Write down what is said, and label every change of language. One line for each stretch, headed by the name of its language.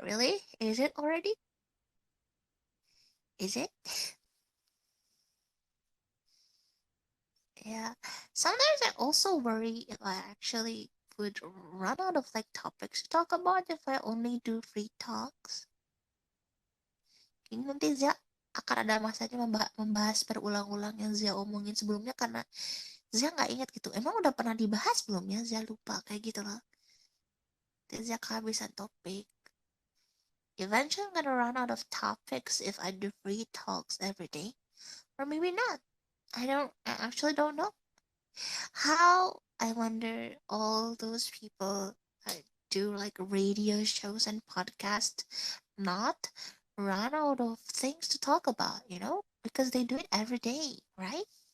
English: Really? Is it already? Is it? Yeah. Sometimes I also worry if I actually would run out of like topics to talk about if I only do free talks.
Indonesian: Ini nanti Zia akan ada masanya membahas berulang-ulang yang Zia omongin sebelumnya karena Zia nggak ingat gitu. Emang udah pernah dibahas belum ya? Zia lupa kayak gitu loh. Terus Zia kehabisan topik.
English: Eventually I'm gonna run out of topics if I do free talks every day. Or maybe not. I actually don't know. How I wonder all those people do like radio shows and podcasts not run out of things to talk about, because they do it every day, right?